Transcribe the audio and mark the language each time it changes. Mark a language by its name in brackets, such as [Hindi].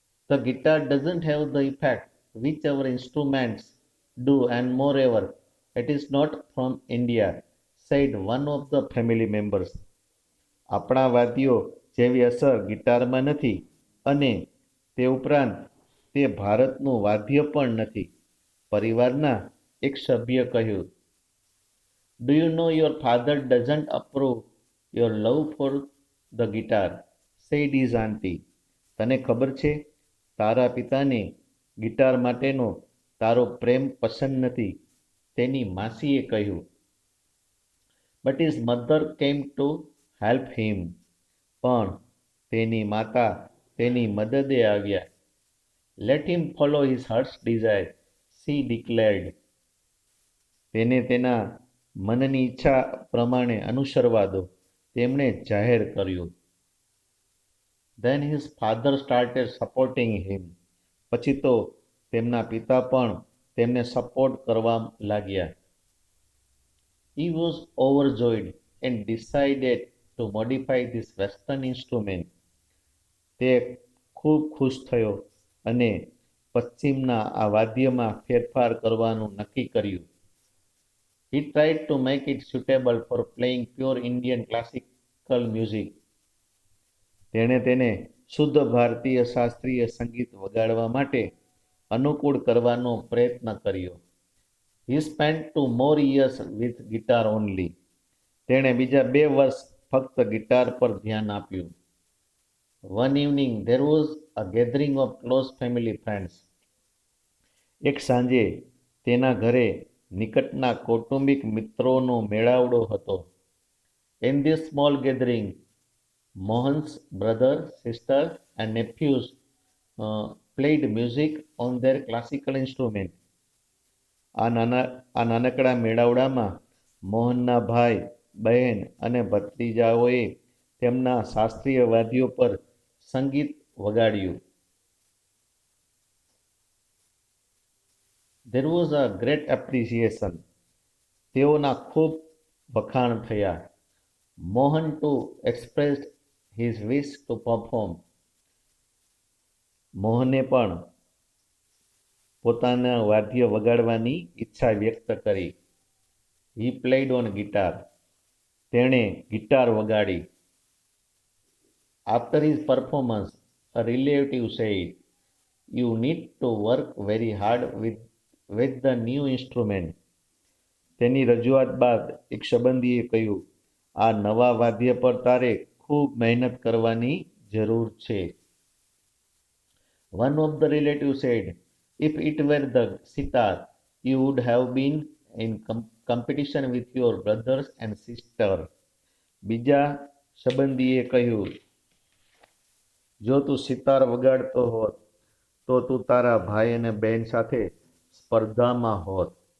[English] The guitar doesn't have the effect which our instruments do, and moreover, it is not from India, said one of the family members. [Gujarati] આપણા વાદ્યો જેવી અસર ગિટારમાં નથી અને તે ઉપરાંત તે ભારતનું વાદ્ય પણ નથી, પરિવારના એક સભ્ય કહ્યું. [English] Do you know your father doesn't approve your love for the guitar, said his auntie. [Gujarati] તને ખબર છે, તારા પિતાને ગિટાર માટેનો તારો પ્રેમ પસંદ નથી, તેની માસીએ કહ્યું. [English] But his mother came to help him. [Gujarati] પણ તેની માતા તેની મદદે આવ્યા. [English] Let him follow his heart's desire, she declared. [Gujarati] તેને તેના મનની ઈચ્છા પ્રમાણે અનુસરવા દો, તેમણે જાહેર કર્યું. [English] Then his father started supporting him. [Gujarati] પછી તો તેમના પિતા પણ તેમને સપોર્ટ કરવા લાગ્યા. [English] He was overjoyed and decided to modify this western instrument. [Gujarati] તે ખૂબ ખુશ થયો અને પશ્ચિમના આ વાદ્યમાં ફેરફાર કરવાનું નક્કી કર્યું. [English] He tried to make it suitable for playing pure Indian classical music. [Gujarati] તેણે તેને શુદ્ધ ભારતીય શાસ્ત્રીય સંગીત વગાડવા માટે અનુકૂળ કરવાનો પ્રયત્ન કર્યો. [English] He spent 2 more years with guitar only. [Gujarati] તેણે બીજા 2 વર્ષ ફક્ત ગિટાર પર ધ્યાન આપ્યું. [English] One evening there was a gathering of close family friends. [Gujarati] એક સાંજે તેના ઘરે નિકટના કૌટુંબિક મિત્રોનો મેળાવડો હતો. [English] In this small gathering, Mohan's brother, sister and nephews played music on their classical instrument. [Gujarati] આ નાનકડા મેળાવડામાં મોહનના ભાઈ, બહેન અને ભત્રીજાઓએ તેમના શાસ્ત્રીય વાદ્યો પર સંગીત વગાડ્યું. [English] There was a great appreciation. [Gujarati] તેઓના ખૂબ વખાણ થયા. [English] Mohan too expressed his wish to perform. [Gujarati] મોહને પણ પોતાના વાદ્ય વગાડવાની ઈચ્છા વ્યક્ત કરી. [English] He played on guitar. [Gujarati] તેણે ગિટાર વગાડી. [English] After his performance, a relative said, "You need to work very hard with the new instrument." [Gujarati] તેની રજૂઆત બાદ એક સંબંધીએ કહ્યું, આ નવા વાદ્ય પર તારે ખૂબ મહેનત કરવાની જરૂર છે. [English] One of the relatives said, "If it were the sitar, you would have been in competition with your brothers and sisters." [Gujarati] બીજા સંબંધીએ કહ્યું, જો તું સિતાર વગાડતો હોત તો તું તારા ભાઈ અને બહેન સાથે સ્પર્ધામાં હોત.